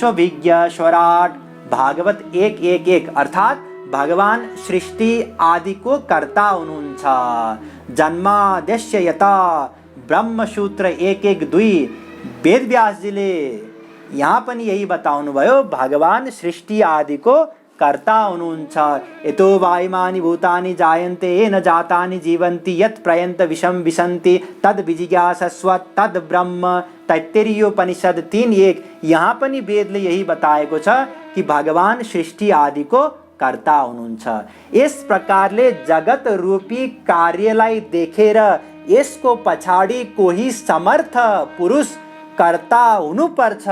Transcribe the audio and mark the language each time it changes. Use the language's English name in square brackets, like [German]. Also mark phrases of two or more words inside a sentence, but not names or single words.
[Nepali] भागवत 1:1:1 अर्थात् भगवान सृष्टि आदिको कर्ता हुनुहुन्छ। [Sanskrit] जन्माद्यस्य यता [Nepali] ब्रह्मसूत्र 112 वेदव्यासजीले यहाँ पनि यही बताउनु भयो, भगवान सृष्टि आदिको कर्ता हुनुहुन्छ। [Sanskrit] यतो वायुमानि भूतानि जायन्ते येन जातानि जीवन्ति यत् प्रयन्त विषम विशन्ति तद् विजिज्ञासस्व तद् ब्रह्म। [Nepali] तैत्तिरीयोपनिषद 3:1 यहाँ पनि वेदले यही बताएको छ कि भगवान सृष्टि आदिको कर्ता हुनुहुन्छ। यस प्रकारले जगत रूपी कार्यलाई देखेर यसको पछाडि कोही समर्थ पुरुष कर्ता हुनुपर्छ।